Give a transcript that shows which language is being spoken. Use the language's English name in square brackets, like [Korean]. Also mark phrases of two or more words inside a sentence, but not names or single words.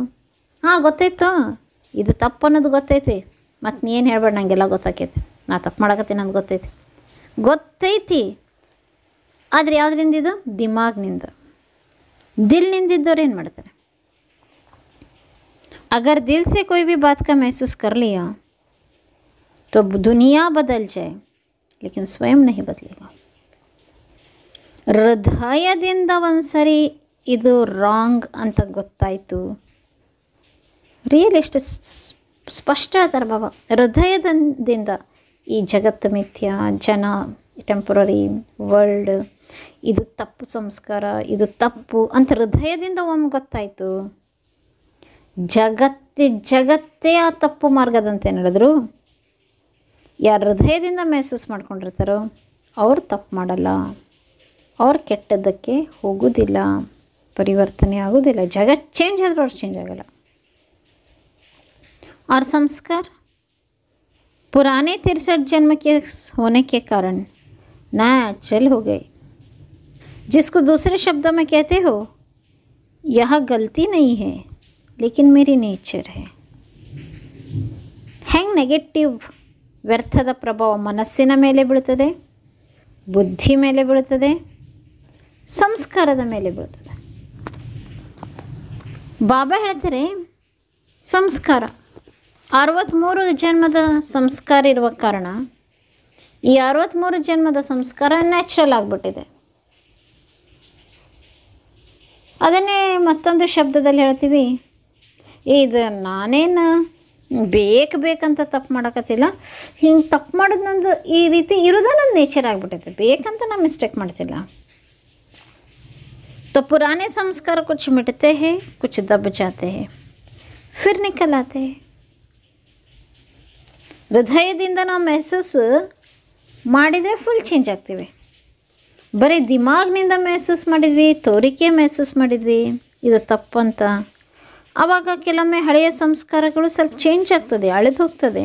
[Kannada] ಹಾಂ ಗೊತ್ತಾಯ್ತು, ಇದು ತಪ್ಪು ಅನ್ನೋದು ಗೊತ್ತೈತಿ, ಮತ್ತು ನೀ ಏನು ಹೇಳ್ಬೇಡ, ನನಗೆಲ್ಲ ಗೊತ್ತಾಕೈತಿ, ನಾ ತಪ್ಪು ಮಾಡಕತ್ತೀನಿ ನನಗೆ ಗೊತ್ತೈತಿ. ಆದರೆ ಯಾವುದರಿಂದ? ಇದು ದಿಮಾಗ್ನಿಂದ. ದಿಲ್ನಿಂದಿದ್ದವ್ರು ಏನು ಮಾಡ್ತಾರೆ? [Hindi] अगर दिल से कोई भी बात का महसूस कर लिया तो दुनिया बदल जाए लेकिन स्वयं नहीं बदलेगा. [Kannada] ಹೃದಯದಿಂದ ಒಂದ್ಸರಿ ಇದು ರಾಂಗ್ ಅಂತ ಗೊತ್ತಾಯಿತು, ರಿಯಲಿಸ್ಟ್ ಸ್ಪಷ್ಟ ಹೇಳ್ತಾರೆ ಬಾಬಾ. ಹೃದಯದಿಂದ ಈ ಜಗತ್ತು ಮಿಥ್ಯ, ಜನ ಟೆಂಪ್ರರಿ, ವರ್ಲ್ಡ್ ಇದು ತಪ್ಪು ಸಂಸ್ಕಾರ, ಇದು ತಪ್ಪು ಅಂತ ಹೃದಯದಿಂದ ಒಮ್ಮೆ ಗೊತ್ತಾಯಿತು. ಜಗತ್ತೇ ಆ ತಪ್ಪು ಮಾರ್ಗದಂತೆ ನಡೆದ್ರು. ಯಾರು ಹೃದಯದಿಂದ ಮೆಹಸೂಸ್ ಮಾಡ್ಕೊಂಡಿರ್ತಾರೋ ಅವ್ರು ತಪ್ಪು ಮಾಡಲ್ಲ, ಅವ್ರು ಕೆಟ್ಟದ್ದಕ್ಕೆ ಹೋಗೋದಿಲ್ಲ, ಪರಿವರ್ತನೆ ಆಗೋದಿಲ್ಲ. ಜಗತ್ತು ಚೇಂಜ್ ಆದರೂ ಅವ್ರು ಚೇಂಜ್ ಆಗೋಲ್ಲ. [Hindi] और संस्कार पुराने 63 जन्म के होने के कारण नेचुरल हो गए, जिसको दूसरे शब्दों में कहते हो यह गलती नहीं है लेकिन मेरी नेचर है. [Kannada] ಹೆಂಗೆ ನೆಗೆಟಿವ್ ವ್ಯರ್ಥದ ಪ್ರಭಾವ ಮನಸ್ಸಿನ ಮೇಲೆ ಬೀಳ್ತದೆ, ಬುದ್ಧಿ ಮೇಲೆ ಬೀಳ್ತದೆ, ಸಂಸ್ಕಾರದ ಮೇಲೆ ಬೀಳ್ತದೆ. ಬಾಬಾ ಹೇಳ್ತಾರೆ ಸಂಸ್ಕಾರ 63 ಜನ್ಮದ ಸಂಸ್ಕಾರ ಇರುವ ಕಾರಣ ಈ 63 ಜನ್ಮದ ಸಂಸ್ಕಾರ ನ್ಯಾಚುರಲ್ ಆಗಿಬಿಟ್ಟಿದೆ. ಅದನ್ನೇ ಮತ್ತೊಂದು ಶಬ್ದದಲ್ಲಿ ಹೇಳ್ತೀವಿ, ಇದು ನಾನೇನು ಬೇಕಂತ ತಪ್ಪು ಮಾಡೋಕತ್ತಿಲ್ಲ, ಹಿಂಗೆ ತಪ್ಪು ಮಾಡೋದು ನಂದು ಈ ರೀತಿ ಇರೋದು ನನ್ನ ನೇಚರ್ ಆಗಿಬಿಟ್ಟೈತೆ, ಬೇಕಂತ ನಾನು ಮಿಸ್ಟೇಕ್ ಮಾಡ್ತಿಲ್ಲ. [Hindi] तो पुराने संस्कार कुछ मिटते हैं, कुछ दब जाते हैं, फिर निकल आते हैं. [Kannada] ಹೃದಯದಿಂದ ನಾವು ಮೆಹಸೂಸ್ ಮಾಡಿದರೆ [English] full change [Kannada] ಆಗ್ತೀವಿ. ಬರೀ ದಿಮಾಗ್ನಿಂದ ಮೆಹಸೂಸ್ ಮಾಡಿದ್ವಿ, ತೋರಿಕೆ ಮೆಹಸೂಸ್ ಮಾಡಿದ್ವಿ ಇದು ತಪ್ಪಂತ, ಆವಾಗ ಕೆಲವೊಮ್ಮೆ ಹಳೆಯ ಸಂಸ್ಕಾರಗಳು ಸ್ವಲ್ಪ ಚೇಂಜ್ ಆಗ್ತದೆ, ಅಳೆದು ಹೋಗ್ತದೆ.